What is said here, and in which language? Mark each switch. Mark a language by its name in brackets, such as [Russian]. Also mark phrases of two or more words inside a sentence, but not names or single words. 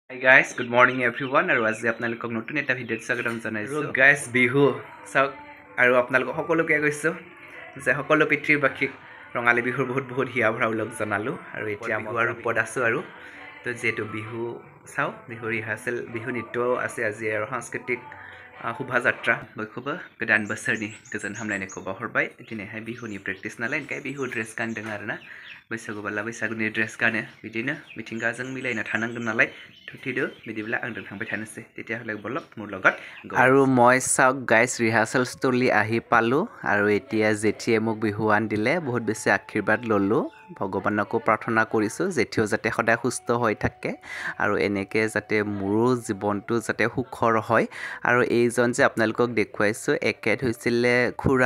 [English] Hi guys, good morning everyone. [Assamese] আৰু আজি আপোনালোকক নতুন এটা ভিডিঅ'ত স্বাগতম জনাইছো। গাইস বিহু চাওক আৰু আপোনালোকক সকলোকে কৈছো যে সকলো পৃথিৱীবাসীক ৰঙালী বিহুৰ বহুত হিয়া ভৰা উলগ জনালো আৰু এতিয়া বিহুৰ ৰূপত আছো আৰু তো যেটো বিহু চাও বিহু ৰিহাৰ্সেল বিহু নৃত্য আছে আজি আৰু সাংস্কৃতিক শোভাযাত্ৰা বৈখুবা [Bodo] गोदान बोसोरनि गोजोन हामलायनायखौ बावहरबाय दिनैहाय बिहुनि प्रेक्टिस नालाय ओंखाय बिहु ड्रेस गानदों आरोना बैसागु बाला बैसागुनि ड्रेस गानो बिदिनो मिथिंगाजों मिलायना थानांगोन नालाय थुथिदो बिदिब्ला आं थांबाय थानोसै [Assamese] তেতিয়া হলে বলক মোৰ লগত আৰু মই চাওক গাইস ৰিহাৰ্সেল ষ্টলি আহি পালো আৰু এতিয়া জেঠিয়ে মোক বিহুৱান দিলে বহুত বেছি আশীৰ্বাদ ললো ভগৱানকো প্ৰাৰ্থনা কৰিছো জেঠিও যাতে সদায় সুস্থ হৈ থাকে আৰু এনেকে যাতে মোৰো জীৱনটো যাতে সুখৰ হয় আৰু এইজন যে আপোনালোকক দেখুৱাইছো একেট হৈছিলে খুৰা